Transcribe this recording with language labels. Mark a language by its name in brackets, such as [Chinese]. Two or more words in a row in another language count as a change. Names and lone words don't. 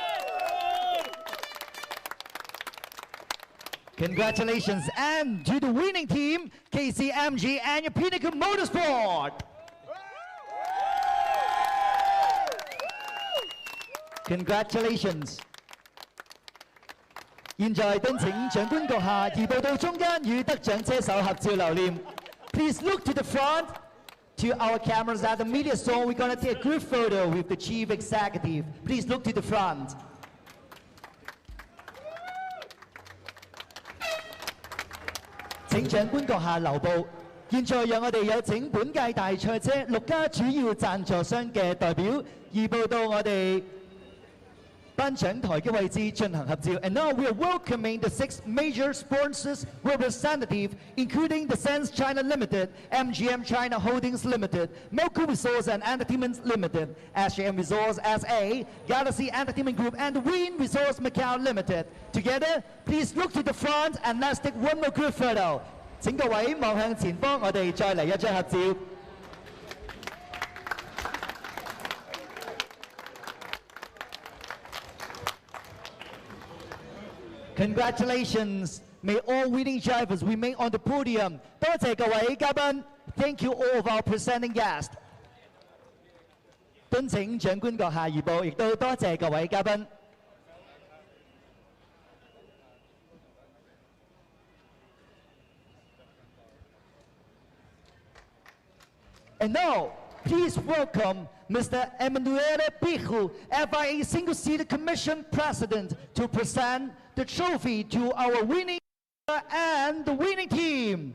[English] Congratulations. And to the winning team, KCMG Enya Pinnacle Motorsport. Congratulations. [Cantonese] 現在敦請長官閣下移步到中間與得獎車手合照留念。 [English] Please look to the front, to our cameras at the media zone. We're going to take a group photo with the Chief Executive. Please look to the front. [Cantonese] 請長官閣下留步。現在讓我哋有請本屆大賽車6家主要贊助商嘅代表移步到我哋頒獎台嘅位置進行合照。 [English] And now we are welcoming the 6 major sponsors representative, including the Sense China Limited, MGM China Holdings Limited, Macau Resource and Entertainment Limited, SJM Resource SA, Galaxy Entertainment Group, and Win Resource Macau Limited. Together, please look to the front and let's take one more group photo. [Cantonese] 請各位望向前方，我哋再嚟一張合照。Congratulations! [English] May all winning drivers remain on the podium. [Cantonese] 多謝各位嘉賓 [English] ，Thank you all of our presenting guests. [Cantonese] 敦請長官閣下移步，亦都多謝各位嘉賓。 [English] And now, please welcome Mr. Emanuele Pichu, FIA Single Seater Commission President, to present the trophy to our winning and the winning team.